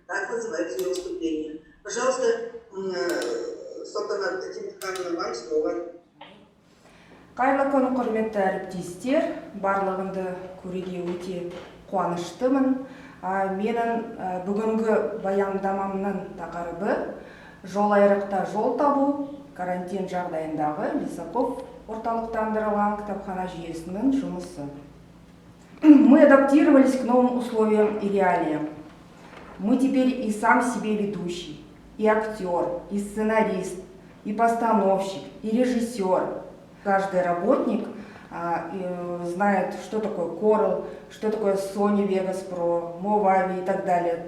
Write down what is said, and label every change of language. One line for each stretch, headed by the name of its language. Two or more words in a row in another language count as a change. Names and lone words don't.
Russian: Так называется ее выступление. Пожалуйста, Салтанат Татимхановна, вам слово.
Kazakh: Қайырлы күн, құрметті әріптестер, барлығынды көруге өте қуаныштымын. Менің бүгінгі баяндамамның тақырыбы жол айрықта жол табу, карантин жағдайындағы Лисаков орталықтандырылған кітапхана жүйесінің жұмысы.
Russian: Мы адаптировались к новым условиям и реалиям. Мы теперь и сам себе ведущий, и актер, и сценарист, и постановщик, и режиссер. Каждый работник знает, что такое Corel, что такое Sony Vegas Pro, Movavi и так далее.